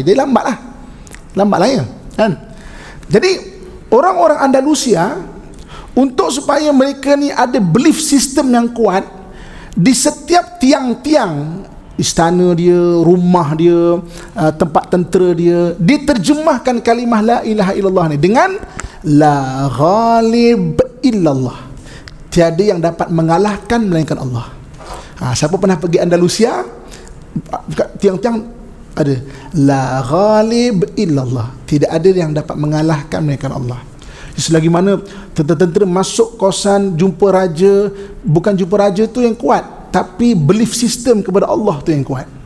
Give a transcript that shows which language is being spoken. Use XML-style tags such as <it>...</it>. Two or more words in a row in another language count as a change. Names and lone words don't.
<ms>Dia lambat lah ya kan. Jadi orang-orang Andalusia, untuk supaya mereka ni ada</ms> <en>belief system</en> <ms>yang kuat, di setiap tiang-tiang istana dia, rumah dia, tempat tentera dia, diterjemahkan kalimah</ms> <ar>لا إله إلا الله</ar> <ms>ni dengan</ms> <ar>لا غالب إلا الله.</ar> <ms>Tiada yang dapat mengalahkan melainkan Allah. Siapa pernah pergi Andalusia, tiang-tiang ada</ms> <ar>لا غالب إلا الله,</ar> <ms>tidak ada yang dapat mengalahkan melainkan Allah. Selagi mana tentera-tentera masuk kawasan jumpa raja, bukan jumpa raja tu yang kuat, tapi</ms> <en>belief system</en> <ms>kepada Allah tu yang kuat.</ms>